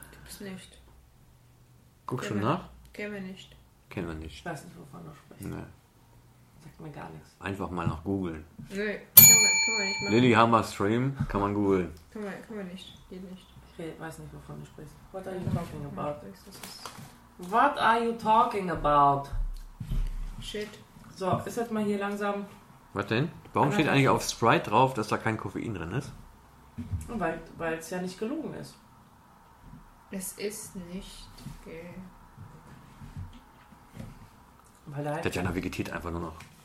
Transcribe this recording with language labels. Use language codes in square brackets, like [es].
[de] Gibt's nicht. Guck schon nach. Kennen wir nicht. Ich weiß nicht, wovon du sprichst. Nee. Sagt mir gar nichts. Einfach mal nach googeln. Nee. Kann man nicht Lilyhammer Stream, kann man googeln. Kann man nicht, geht nicht. Ich weiß nicht, wovon du sprichst. [en] What are you talking about? What are you talking about? Shit. [de] So, ist jetzt mal hier langsam. Was denn? Warum steht eigentlich auf Sprite drauf, dass da kein Koffein drin ist? Weil es ja nicht gelogen ist. Es ist nicht Der Tatjana vegetiert einfach nur noch.